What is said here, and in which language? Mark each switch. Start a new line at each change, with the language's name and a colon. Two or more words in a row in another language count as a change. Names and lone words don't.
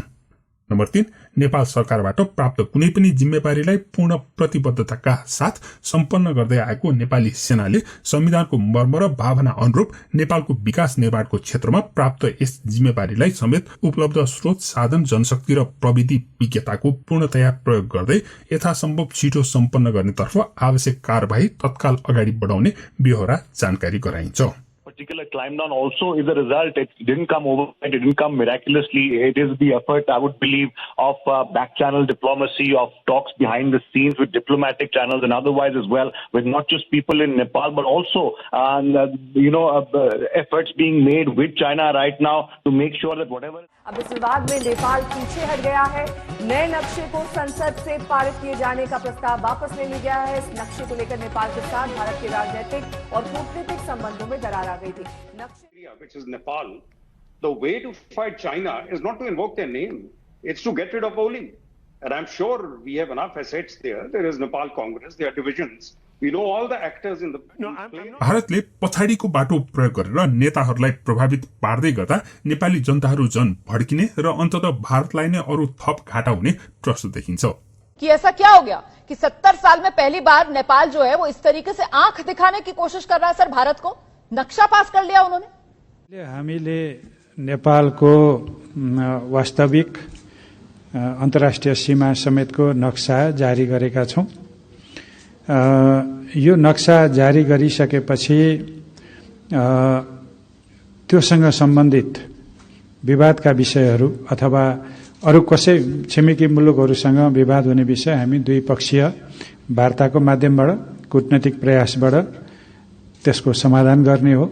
Nepali: नम्बर 3 नेपाल सरकारबाट प्राप्त कुनै पनि जिम्मेवारीलाई पूर्ण प्रतिबद्धताका साथ सम्पन्न गर्दै आएको नेपाली सेनाले संविधानको मर्म र भावना अनुरूप नेपालको विकास निर्माणको क्षेत्रमा प्राप्त यस जिम्मेवारीलाई समेत उपलब्ध स्रोत साधन जनशक्ति र प्रविधि विज्ञताको पूर्णतया प्रयोग गर्दै यथासम्भव छिटो सम्पन्न गर्नेतर्फ आवश्यक कार्यवाही तत्काल अगाडि बढाउने बेहोरा जानकारी गराइन्छ।
English: Particular climb down also is a result. It didn't come overnight. It didn't come miraculously. It is the effort, I would believe, of back channel diplomacy, of talks behind the scenes with diplomatic channels and otherwise as well, with not just people in Nepal, but also, efforts being made with China right now to make sure that whatever.
Hindi: अब इस विवाद में नेपाल पीछे हट गया है। नए नक्शे को संसद से पारित किए जाने का प्रस्ताव वापस ले लिया गया है। इस नक्शे को लेकर नेपाल के साथ भारत के राजनीतिक और कूटनीतिक संबंधों में दरार आ गई थी।
English: Which is Nepal, the way to fight China is not to invoke their name, it's to get rid of Oli. And I'm sure we have enough assets there. There is Nepal Congress, there are divisions. We know all the actors in the...
Nepali: भारतले पछाडिको बाटो प्रयोग गरेर नेताहरूलाई प्रभावित पार्दै गर्दा नेपाली जनताहरू जन भड्किने र अन्ततः भारतलाई नै अरू थप घाटा हुने प्रश्न देखिन्छ।
Hindi: कि ऐसा क्या हो गया कि 70 साल में पहली बार नेपाल जो है वो इस तरीके से आंख दिखाने की कोशिश कर रहा है सर भारत को। नक्शा पास कर लिया उन्होंने।
Nepali: हामीले नेपालको वास्तविक अन्तर्राष्ट्रिय सीमा समेतको नक्सा जारी गरेका छौं। यो नक्सा जारी गरिसकेपछि त्योसँग सम्बन्धित विवादका विषयहरू अथवा अरू कसै छिमेकी मुलुकहरूसँग विवाद हुने विषय हामी द्विपक्षीय वार्ताको माध्यमबाट कूटनीतिक प्रयासबाट त्यसको समाधान गर्ने हो।